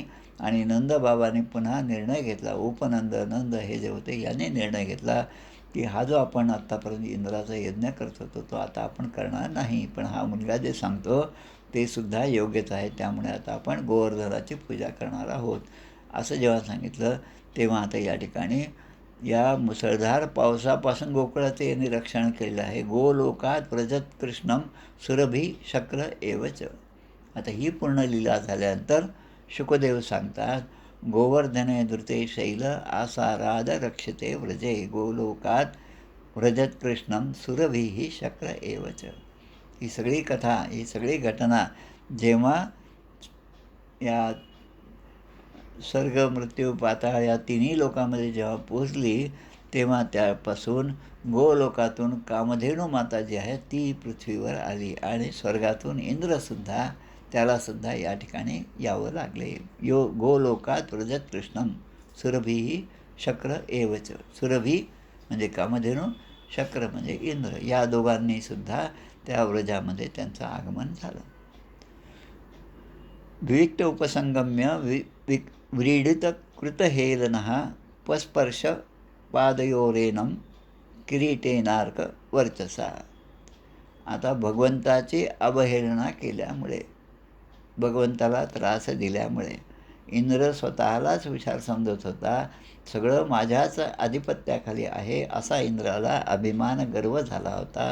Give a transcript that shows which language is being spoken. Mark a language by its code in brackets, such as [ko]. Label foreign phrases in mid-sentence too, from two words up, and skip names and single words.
[mr] आणि नंदबाबांनी पुन्हा निर्णय घेतला, नंद हे जे होते याने निर्णय घेतला की हा जो आपण आत्तापर्यंत इंद्राचा यज्ञ करत होतो तो आता आपण करणार नाही, पण हा मुलगा जे सांगतो ते सुद्धा योग्यच आहे, त्यामुळे आता आपण गोवर्धनाची पूजा करणार आहोत असं जेव्हा सांगितलं तेव्हा आता या ठिकाणी या मुसळधार पावसापासून गोकुळाचे यांनी रक्षण केलेलं आहे. [sa] गोलोकात व्रजत कृष्णम सुरभी शक्र एवच. [mr] आता ही पूर्ण लीला झाल्यानंतर शुकदेव सांगतात, [sa] गोवर्धने धृते शैल आसाराद रक्षते व्रजे, गोलोकात व्रजत कृष्णम सुरभी शक्र एवच. [mr] ही सगळी कथा, ही सगळी घटना जेव्हा या स्वर्ग मृत्यू पाताळ या तिन्ही लोकांमध्ये जेव्हा पोचली तेव्हा त्यापासून गोलोकातून कामधेनू माता जी आहे ती पृथ्वीवर आली आणि स्वर्गातून इंद्रसुद्धा त्यालासुद्धा या ठिकाणी यावं लागले. [sa] गोलोकात व्रजत कृष्णम सुरभी शक्र एवच. [mr] सुरभी म्हणजे कामधेनू, शक्र म्हणजे इंद्र, या दोघांनीसुद्धा त्या व्रजामध्ये त्यांचं आगमन झालं. [sa] विविक्त उपसंगम्य व्रीडित कृतहेलनः पस्पर्श पादयोरेनं किरीटेनार्क वर्चसा. [mr] आता भगवंताची अवहेलना केल्यामुळे, भगवंताला त्रास दिल्यामुळे इंद्र स्वतःलाच विचार समजत होता, सगळं माझ्याच आधिपत्याखाली आहे असा इंद्राला अभिमान गर्व झाला होता.